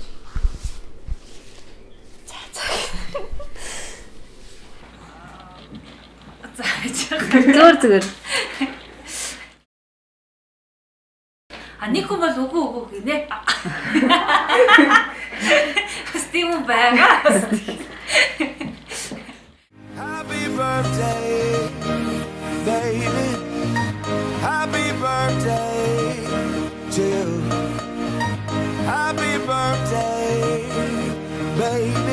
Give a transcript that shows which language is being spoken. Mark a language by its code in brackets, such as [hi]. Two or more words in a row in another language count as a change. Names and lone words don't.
[mn] Зүгээр. Нэг хүн бол үгүй гинэ. Бас тийм байгаа. [en] Happy birthday, baby. Happy birthday to you. Happy birthday, baby.